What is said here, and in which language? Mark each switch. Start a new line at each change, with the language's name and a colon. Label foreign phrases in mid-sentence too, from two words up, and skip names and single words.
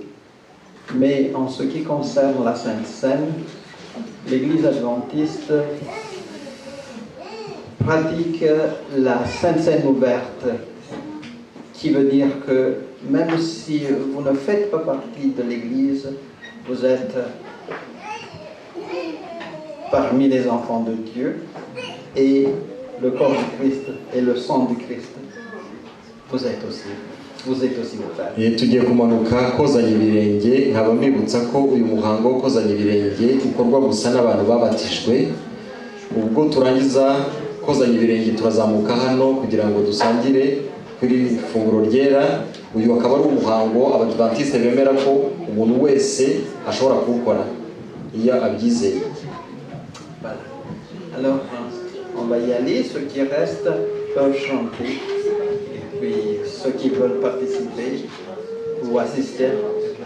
French: Mais en ce qui concerne la Sainte Seine, l'Église adventiste pratique la Sainte Seine ouverte, qui veut dire que même si vous ne faites pas partie de l'Église, vous êtes parmi les enfants de Dieu, et le corps du Christ et le sang du Christ, vous êtes aussi ouverts.
Kinyarwanda: Tugiye kumanuka kozanya ibirenge, nkaba mbibutsa ko uyu muhango wo kozanya ibirenge ukorwa gusa n'abantu babatijwe. Ubwo turangiza kozanya ibirenge turazamuka hano kugira ngo dusangire kuri ifunguro ryera. Uyu akaba ari umuhango abadventiste bemera ko umuntu wese ashobora kuwukora iyo abyizeye.
French: Alors, on va y aller. Ceux qui restent peuvent chanter. Et puis, ceux qui veulent participer ou assister